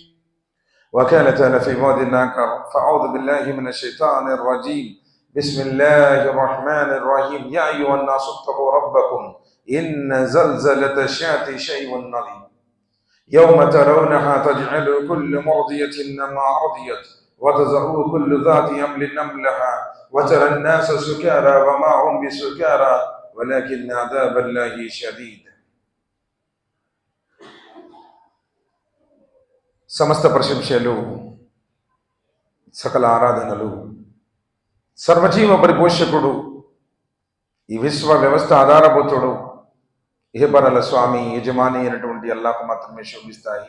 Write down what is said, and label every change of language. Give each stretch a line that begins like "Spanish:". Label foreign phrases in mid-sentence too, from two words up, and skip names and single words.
Arabic: وكان تعالى في موضع آخر: فأعوذ بالله من الشيطان الرجيم بسم الله الرحمن الرحيم يا أيها الناس اتقوا ربكم إن زلزلة الساعة شيء عظيم يوم ترونها تجعل كل مرضية عما رضيت وتضع كل ذات حمل حملها وترى الناس سكارى وما هم بسكارى ولكن عذاب الله شديد.
Telugu: సమస్త ప్రశంసలు సకల ఆరాధనలు సర్వజీవ పరిపోషకుడు ఈ విశ్వ వ్యవస్థ ఆధారభూతుడు ఇహపరల స్వామి యజమాని అయినటువంటి అల్లాహ్కు మాత్రమే శోభిస్తాయి.